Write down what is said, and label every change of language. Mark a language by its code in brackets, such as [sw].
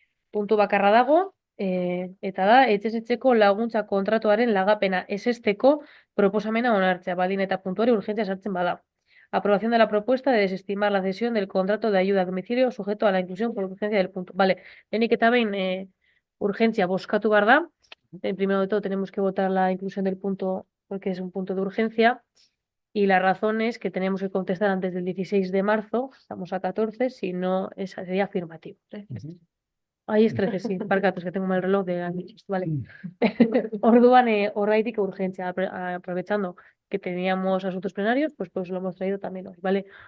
[eu] Puntu bakarra dago, eta da, etxez etxeko laguntza kontratuaren lagapena esesteko proposamena onartzea, baldin eta puntuari urgentzia sartzen bada. [es] Aprobación de la propuesta de desestimar la cesión del contrato de ayuda a domicilio sujeto a la inclusión por urgencia del punto. [eu] Vale, lehenik eta behin urgentzia bozkatu behar da. [es] Primero de todo tenemos que votar la inclusión del punto porque es un punto de urgencia. Y la razón es que tenemos que contestar antes del 16 de marzo, estamos a 14, si no, sería afirmativo. Ahí es 13, sí, [eu] barkatu, [es] es que tengo mal reloj de años, vale. [eu] Orduan, horraitik [es] urgencia, aprovechando que teníamos asuntos plenarios, pues lo hemos traído también hoy, ¿vale?